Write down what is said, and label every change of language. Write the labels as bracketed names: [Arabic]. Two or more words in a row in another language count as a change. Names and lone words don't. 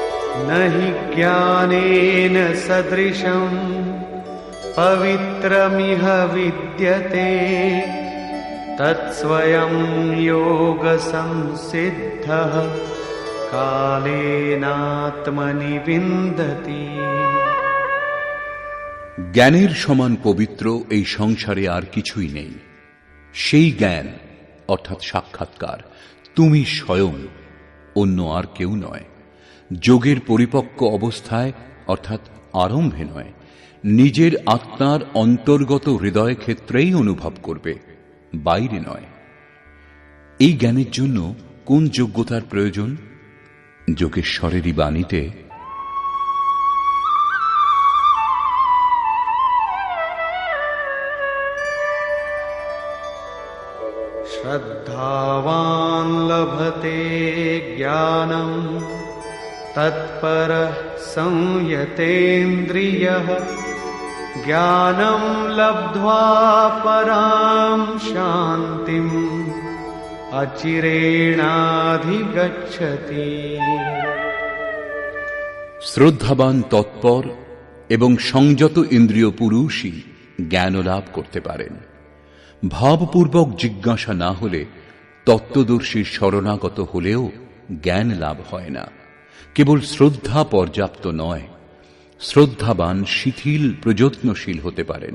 [Sanskrit] न हि ज्ञानेन सदृशं पवित्रमिह विद्यते तत्स्वयं योग संसिद्धः कालेनात्मनि विन्दति। [Bangla] জ্ঞানের সমান পবিত্র এই সংসারে আর কিছুই নেই। সেই জ্ঞান অর্থাৎ সাক্ষাৎকার তুমি স্বয়ং, অন্য আর কেউ নয়। যোগের পরিপক্ক অবস্থায় অর্থাৎ আরম্ভে নয়, নিজের আত্মার অন্তর্গত হৃদয় ক্ষেত্রেই অনুভব করবে, বাইরে নয়। এই জ্ঞানের জন্য কোন যোগ্যতার প্রয়োজন? যোগেশ্বরেরই বাণীতে [Sanskrit] श्रद्धावान् लभते ज्ञानं तत्परः संयतेन्द्रियः ज्ञानं लब्ध्वा परां शान्तिम् अचिरेणाधिगच्छति। [Bangla] শ্রদ্ধাবান তৎপর এবং সংযত ইন্দ্রিয় পুরুষই জ্ঞান লাভ করতে পারেন। ভাবপূর্বক জিজ্ঞাসা না হলে, তত্ত্বদর্শীর শরণাগত হলেও জ্ঞান লাভ হয় না। কেবল শ্রদ্ধা পর্যাপ্ত নয়, শ্রদ্ধাবান শিথিল প্রযত্নশীল হতে পারেন।